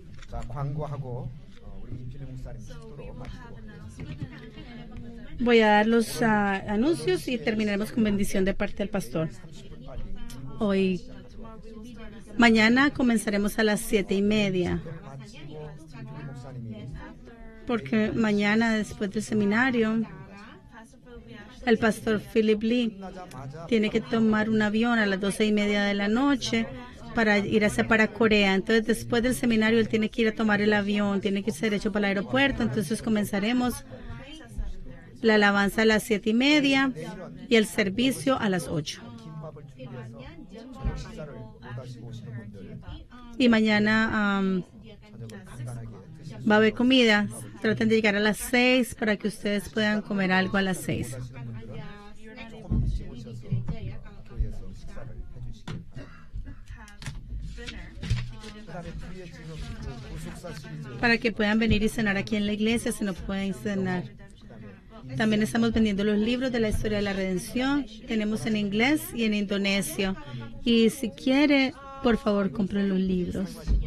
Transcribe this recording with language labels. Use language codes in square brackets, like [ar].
[ko] 자, 광고하고 우리 임필리 목사님 기도로 마치도록 하겠습니다. [es] Voy a dar los anuncios y terminaremos con bendición de parte del pastor. [ko] 30분 빨리 [es] Hoy, mañana comenzaremos a las 7:30, [ko] 마치고 임필리 목사님이 [es] porque mañana después del seminario, el pastor Philip Lee [ko] 끝나자마자 [es] tiene que tomar un avión a las 12:30 de la noche para ir para Corea. Entonces, después del seminario, él tiene que ir a tomar el avión, tiene que ser hecho para el aeropuerto. Entonces, comenzaremos la alabanza a las 7:30 y el servicio a las 8. [ko] 김밥을 준비해서 저녁 식사를 못 하시고 오시는 분들 [es] Y mañana [ko] 저녁을 간단하게 드시는 [es] va a haber comida. Traten de llegar a las 6 para que ustedes puedan comer algo a las 6. [ko] 분들은 조금 일찍 오셔서 교회에서 식사를 해주시기 바랍니다. 그다음에 뒤에 지금 그 구속사 시리즈 [es] Para que puedan venir y cenar aquí en la iglesia si no pueden cenar. También estamos vendiendo los libros de la historia de la redención. Tenemos en inglés y en indonesio. Y si quiere, por favor, compren los libros.